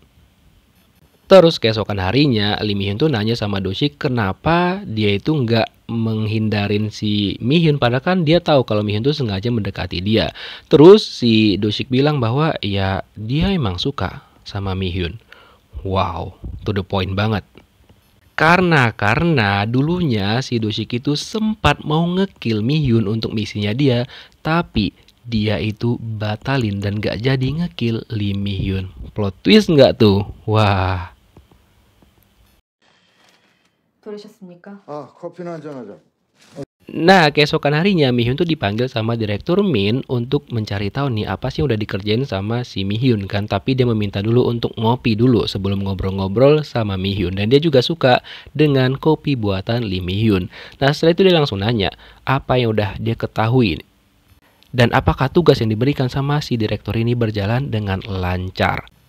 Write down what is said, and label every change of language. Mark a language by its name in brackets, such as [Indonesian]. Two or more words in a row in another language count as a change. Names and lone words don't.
[Indonesian] Terus keesokan harinya Lee Mi Hyun tuh nanya sama Do Sik kenapa dia itu nggak menghindarin si Mi Hyun, padahal kan dia tahu kalau Mi Hyun tuh sengaja mendekati dia. Terus si Do Sik bilang bahwa ya dia emang suka sama Mi Hyun. Wow, [English] to the point [Indonesian] banget. Karena dulunya si Do Sik itu sempat mau ngekill Mi Hyun untuk misinya dia, tapi dia itu batalin dan gak jadi ngekill Lee Mi Hyun. [English] Plot twist [Indonesian] nggak tuh? Wah. [Korean] 부르셨습니까? 아, 커피나 한잔 하자. [Indonesian] Nah, keesokan harinya Mi Hyun tuh dipanggil sama direktur Min untuk mencari tahu nih apa sih yang udah dikerjain sama si Mi Hyun kan. Tapi dia meminta dulu untuk ngopi dulu sebelum ngobrol-ngobrol sama Mi Hyun. Dan dia juga suka dengan kopi buatan Lee Mi Hyun. Nah, setelah itu dia langsung nanya apa yang udah dia ketahui dan apakah tugas yang diberikan sama si direktur ini berjalan dengan lancar.